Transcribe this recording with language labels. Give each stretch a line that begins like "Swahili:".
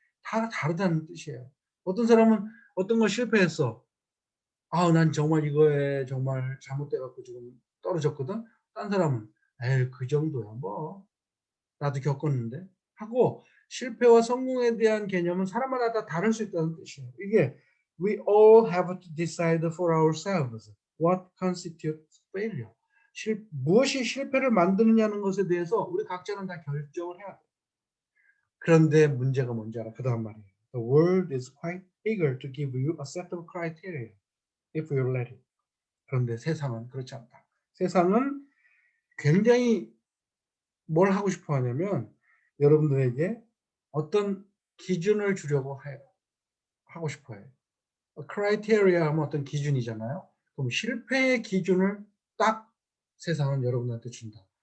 Korean: 다 다르다는 뜻이에요. 어떤 사람은 어떤 걸 실패했어. 난 정말 이거에 정말 잘못돼 갖고 지금 떨어졌거든. 딴 사람은 에이 그 정도야 뭐. 나도 겪었는데 하고, 실패와 성공에 대한 개념은 사람마다 다 다를 수 있다는 뜻이에요.
English: 이게 we all have to decide for ourselves what constitutes failure.
Korean: 무엇이 실패를 만드느냐는 것에 대해서 우리 각자는 다 결정을 해야 돼요. 그런데 문제가 뭔지 알아? 그다음 말이에요.
English: The world is quite eager to give you a set of criteria if you let it.
Korean: 그런데 세상은 그렇지 않다. 세상은 굉장히 뭘 하고 싶어 하냐면, 여러분들에게 어떤 기준을 주려고 해요. 하고 싶어 해요. 크라이테리아 하면 어떤 기준이잖아요. 그럼 실패의 기준을 딱 세상은 여러분한테 준다.